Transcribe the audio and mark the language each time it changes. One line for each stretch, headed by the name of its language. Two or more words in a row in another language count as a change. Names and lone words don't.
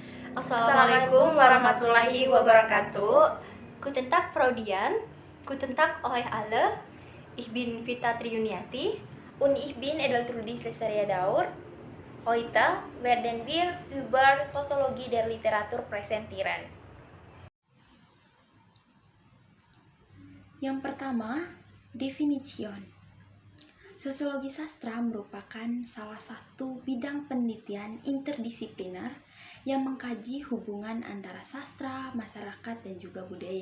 Arabic: السلام عليكم ورحمة الله وبركاته.
German: Guten Tag, Frau Dian. Guten Tag, euch alle. Ich bin Vita Triuniati. Und ich bin Edeltrudi Slesaria Daur. Heute werden wir über Soziologie der Literatur präsentieren.
Indonesian: Yang pertama, definition. Sosiologi sastra merupakan salah satu bidang penelitian interdisipliner yang mengkaji hubungan antara sastra, masyarakat, dan juga budaya.